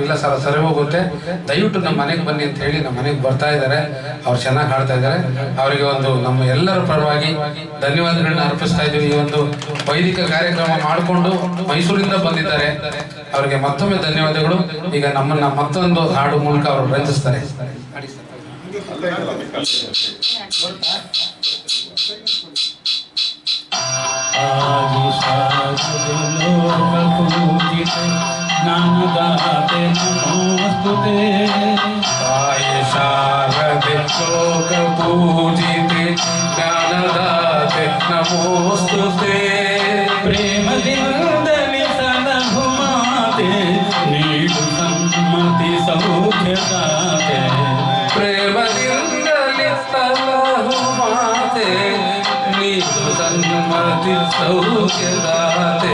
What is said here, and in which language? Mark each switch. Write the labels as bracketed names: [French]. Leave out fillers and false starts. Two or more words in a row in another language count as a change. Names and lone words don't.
[Kannada] ಇಲ್ಲ ಸರ್ ಸರಿ ಹೋಗುತ್ತೆ, ದಯವಿಟ್ಟು ನಮ್ಮ ಮನೆಗೆ ಬನ್ನಿ ಅಂತ ಹೇಳಿ ನಮ್ಮ ಮನೆಗೆ ಬರ್ತಾ ಇದ್ದಾರೆ. ಅವ್ರು ಚೆನ್ನಾಗಿ ಹಾಡ್ತಾ ಇದ್ದಾರೆ. ಅವರಿಗೆ ಒಂದು ನಮ್ಮ ಎಲ್ಲರ ಪರವಾಗಿ ಧನ್ಯವಾದಗಳನ್ನ ಅರ್ಪಿಸ್ತಾ ಇದ್ದೀವಿ. ಈ ಒಂದು ವೈದಿಕ ಕಾರ್ಯಕ್ರಮ ಮಾಡಿಕೊಂಡು ಮೈಸೂರಿಂದ ಬಂದಿದ್ದಾರೆ. ಅವರಿಗೆ ಮತ್ತೊಮ್ಮೆ ಧನ್ಯವಾದಗಳು. ಈಗ ನಮ್ಮನ್ನ ಮತ್ತೊಂದು ಹಾಡು ಮೂಲಕ ಅವರು ರಂಜಿಸ್ತಾರೆ. [Sanskrit] ज्ञानदाते नमोस्तुते शारदे लोक पूजिते ज्ञानदाते नमोस्तुते [Kannada] प्रेमದಿಂದಲಿ ಸಲಹುಮಾತೆ ನೀಡು ಸನ್ಮತಿ ಸೌಖ್ಯದಾತೆ ಪ್ರೇಮದಿಂದಲಿ ಸಲಹುಮಾತೆ ನೀಡು ಸನ್ಮತಿ ಸೌಖ್ಯದಾತೆ